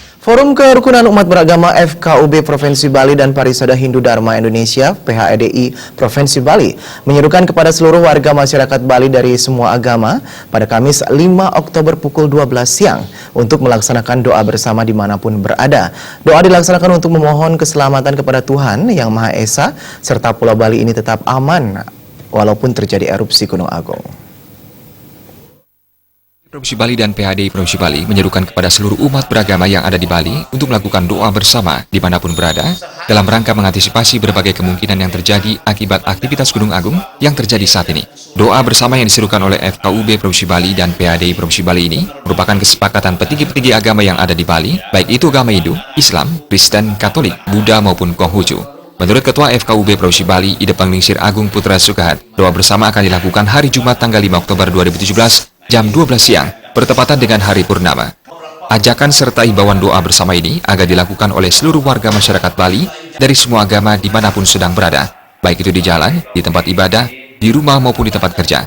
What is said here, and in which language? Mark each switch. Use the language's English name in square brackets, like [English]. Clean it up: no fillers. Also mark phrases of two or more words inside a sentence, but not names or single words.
[Indonesian] Forum Kerukunan Umat Beragama FKUB Provinsi Bali dan Parisada Hindu Dharma Indonesia (PHEDI) Provinsi Bali menyerukan kepada seluruh warga masyarakat Bali dari semua agama pada Kamis 5 Oktober pukul 12 siang untuk melaksanakan doa bersama dimanapun berada. Doa dilaksanakan untuk memohon keselamatan kepada Tuhan Yang Maha Esa serta Pulau Bali ini tetap aman walaupun terjadi erupsi Gunung Agung. Provinsi Bali dan PHEDI Provinsi Bali menyerukan kepada seluruh umat beragama yang ada di Bali untuk melakukan doa bersama dimanapun berada dalam rangka mengantisipasi berbagai kemungkinan yang terjadi akibat aktivitas Gunung Agung yang terjadi saat ini. Doa bersama yang diserukan oleh FKUB Provinsi Bali dan PHEDI Provinsi Bali ini merupakan kesepakatan petinggi-petinggi agama yang ada di Bali, baik itu agama Hindu, Islam, Kristen, Katolik, Buddha maupun Konghucu. Menurut Ketua FKUB Provinsi Bali, Ide Panglingsir Agung Putra Sukahat, doa bersama akan dilakukan hari Jumat tanggal 5 Oktober 2017 jam 12 siang, bertepatan dengan hari purnama. Ajakan serta imbauan doa bersama ini agar dilakukan oleh seluruh warga masyarakat Bali dari semua agama dimanapun sedang berada, baik itu di jalan, di tempat ibadah, di rumah maupun di tempat kerja.